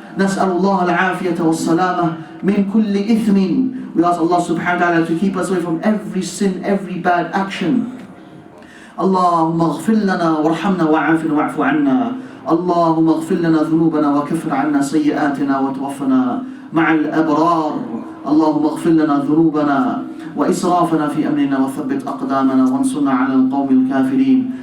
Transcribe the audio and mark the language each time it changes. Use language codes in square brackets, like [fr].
[ar] نسأل الله العافية والسلامة من كل إثم. [en] We ask Allah subhanahu wa ta'ala to keep us away from every sin, every bad action. [ar] اللهم اغفر لنا وارحمنا وعافنا واعف عنا. اللهم اغفر لنا ذنوبنا وكفر عنا سيئاتنا وتوفنا مع الأبرار. اللهم اغفر لنا ذنوبنا وإسرافنا في أمرنا وثبت أقدامنا وانصرنا على القوم الكافرين.